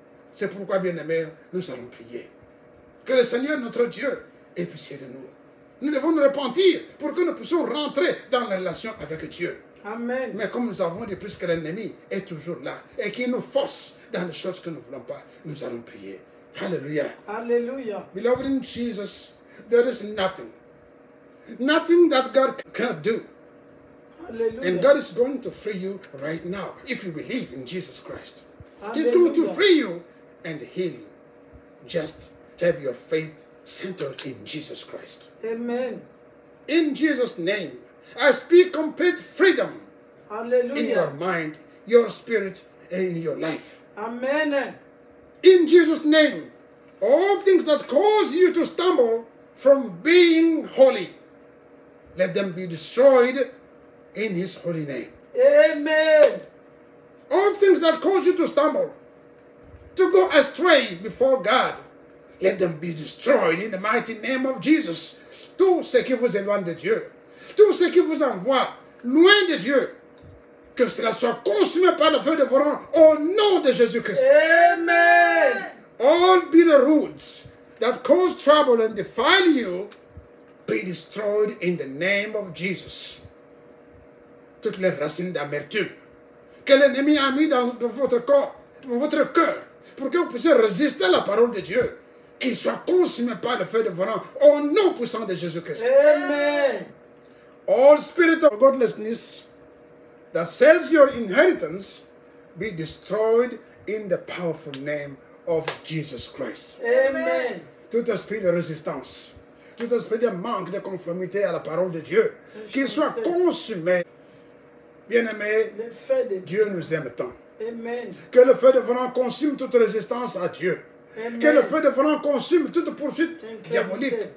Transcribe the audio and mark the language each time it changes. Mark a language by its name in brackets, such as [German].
[French] C'est pourquoi, bien-aimés, nous allons prier. Que le Seigneur, notre Dieu, ait pitié de nous. Nous devons nous repentir pour que nous puissions rentrer dans la relation avec Dieu. Amen. Mais comme nous avons dit, puisque l'ennemi est toujours là et qu'il nous force dans les choses que nous ne voulons pas, nous allons prier. Hallelujah. Hallelujah. [English] Beloved in Jesus, there is nothing that God cannot do. Hallelujah. And God is going to free you right now if you believe in Jesus Christ. He's going to Hallelujah. free you and heal you. Just have your faith centered in Jesus Christ. Amen. In Jesus' name, I speak complete freedom in your Hallelujah. mind, your spirit, and in your life. Amen. In Jesus' name, all things that cause you to stumble from being holy, let them be destroyed in His holy name. Amen. All things that cause you to stumble, to go astray before God, let them be destroyed in the mighty name of Jesus. [French] Tout ce qui vous éloigne de Dieu, tout ce qui vous envoie loin de Dieu, que cela soit consumé par le feu de Voron au nom de Jésus-Christ. Amen. [English] All bitter roots that cause trouble and defile you, be destroyed in the name of Jesus. [French] Toutes les racines d'amertume que l'ennemi a mis dans votre corps, dans votre cœur, pour que vous puissiez résister à la parole de Dieu, qu'il soit consumé par le feu de Voron au nom puissant de Jésus-Christ. Amen. [English] All spirit of godlessness that sells your inheritance, be destroyed in the powerful name of Jesus Christ. Amen. [French] Tout esprit de résistance, tout esprit de manque de conformité à la parole de Dieu, qu'il soit consumé. Bien-aimés, Le feu de Dieu. Dieu nous aime tant. Amen. Que le feu de Voron consume toute résistance à Dieu. Amen. Que le feu de Voron consume toute poursuite diabolique.